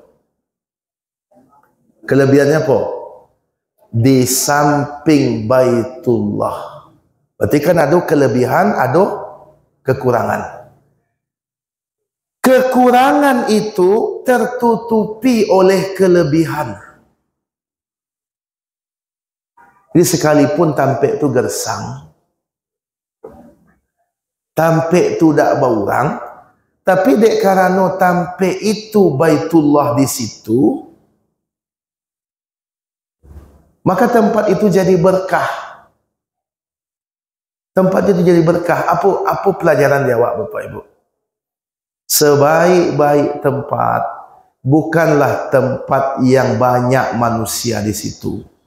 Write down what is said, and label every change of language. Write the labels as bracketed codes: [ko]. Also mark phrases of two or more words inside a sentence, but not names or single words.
[id] Kelebihannya apa? Di samping Baitullah. Berarti kan ada kelebihan, ada kekurangan. Kekurangan itu tertutupi oleh kelebihan. Jadi sekalipun [min] tampek tu gersang, tampek tu tak berurang, tapi dek karena tampek itu [id] Baitullah di situ, maka tempat itu jadi berkah. Tempat itu jadi berkah. Apa pelajaran dia awak Bapak Ibu? Sebaik-baik tempat bukanlah tempat yang banyak manusia di situ.